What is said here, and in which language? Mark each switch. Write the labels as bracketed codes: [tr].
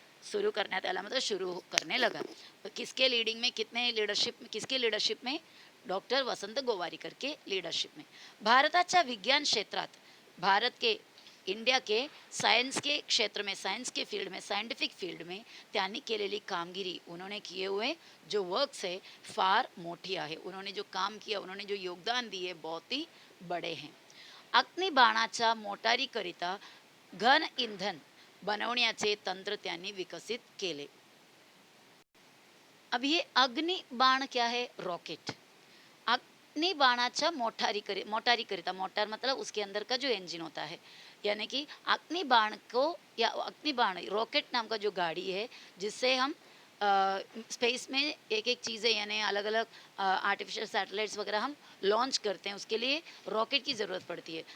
[mr] शुरू करण्यात आला [hi] मतलब शुरू करने लगा. किसके लीडिंग में, कितने लीडरशिप में, किसके लीडरशिप में, डॉक्टर वसंत गोवारीकर के लीडरशिप में. [mr] भारताच्या विज्ञान क्षेत्रात, [hi] भारत के, इंडिया के सायन्स के क्षेत्र में, सायन्स के फील्ड में, सायंटिफिक फील्ड में [mr] त्यांनी केलेली कामगिरी, [hi] उन्होंने किए हुए जो वर्क्स है [mr] फार मोठी आहे. [hi] उन्होंने जो काम किया, उन्होंने जो योगदान दिए बहुत ही बड़े हैं. [mr] अग्निबाणाच्या मोटारीकरिता घन इंधन बनवण्याचे तंत्र त्यांनी विकसित केले. [hi] अब ये अग्निबाण क्या है, रॉकेट. [mr] अग्निबाणाच्या मोटारीकरिता, [hi] मोटार मतलब उसके अंदर का जो इंजन होता है, यानी कि अग्निबाण को, या अग्निबाण रॉकेट नाम का जो गाड़ी है, जिससे हम स्पेस में एक एक चीज़ें यानी अलग अलग आर्टिफिशियल सैटेलाइट्स वगैरह हम लॉन्च करते हैं, उसके लिए रॉकेट की ज़रूरत पड़ती है.